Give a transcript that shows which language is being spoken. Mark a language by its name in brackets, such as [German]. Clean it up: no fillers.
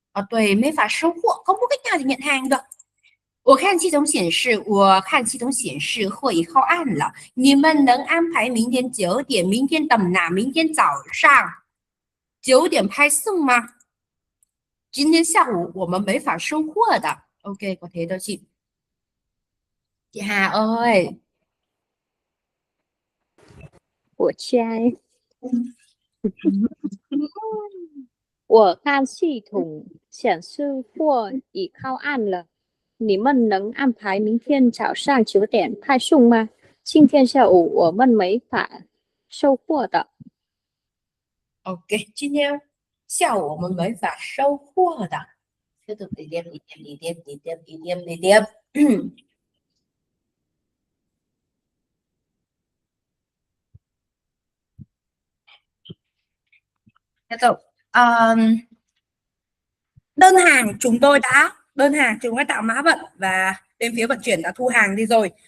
[Chinese] 对，没法收货， [Vietnamese] không có cách nào để nhận hàng được. [Chinese] 我看系统显示货已靠岸了。你们能安排明天9点？明天 [Vietnamese] tầm nào？ [Chinese] 明天早上9点派送吗？今天下午我们没法收货的. [Vietnamese] Ok, có thế đâu chị. Chị Hà ơi. [Chinese] 我亲爱，我看系统显示货已靠岸了，你们能安排明天早上9点派送吗？今天下午我们没法收货的。 Ok, 今天下午我们没法收货的. [Vietnamese] Tiếp tục đi tiếp, đi tiếp, đi tiếp, đi tiếp, đi tiếp, đi tiếp. Tiếp tục. Đơn hàng chúng đã tạo mã vận và bên phía vận chuyển đã thu hàng đi rồi.